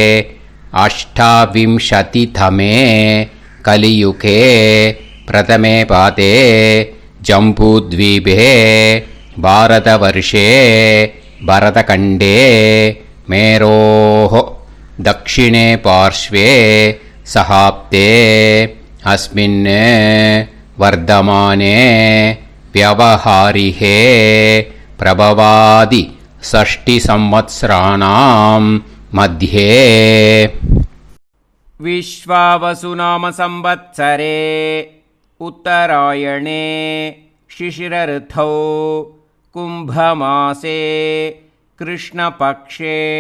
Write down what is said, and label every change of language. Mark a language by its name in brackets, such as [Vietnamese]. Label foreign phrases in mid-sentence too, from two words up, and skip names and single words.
[Sanskrit] अष्टाविंशतितमे कलियुगे प्रथमे पादे जम्बूद्वीपे भारतवर्षे भरतखण्डे मेरोः दक्षिणे पार्श्वे शकाब्दे अस्मिन् वर्तमाने व्यवहारिहे प्रभवादि 6 संवत्सराणां मध्ये. विश्वावसुनाम संवत्सरे उत्तरायणे शिशिरऋतौ कुम्भमासे कृष्णपक्षे